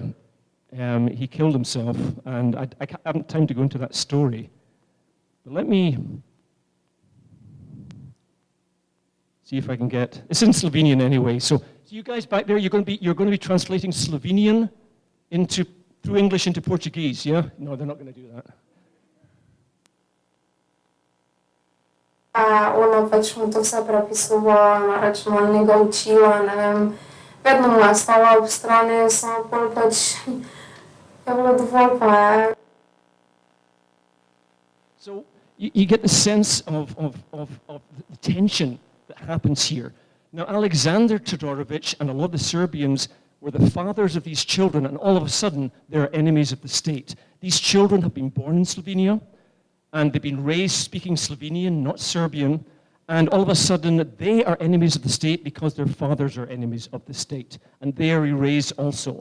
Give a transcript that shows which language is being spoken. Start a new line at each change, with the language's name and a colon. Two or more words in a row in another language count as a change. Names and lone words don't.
English: He killed himself, and I haven't time to go into that story. But let me see if I can get, it's in Slovenian anyway. So you guys back there, you're going to be translating Slovenian through English into Portuguese, yeah? No, they're not going to do that.
Slovenian: Ona pač mu to vse prepisovala, rečemo, njega učila, ne vem, vedno mu je stala ob strani, samo pol pač je bilo dovolj, pa je.
English: So you get the sense of the tension that happens here. Now, Alexander Todorovic and a lot of the Serbians were the fathers of these children, and all of a sudden, they're enemies of the state. These children have been born in Slovenia, and they've been raised speaking Slovenian, not Serbian, and all of a sudden, they are enemies of the state because their fathers are enemies of the state, and they are erased also.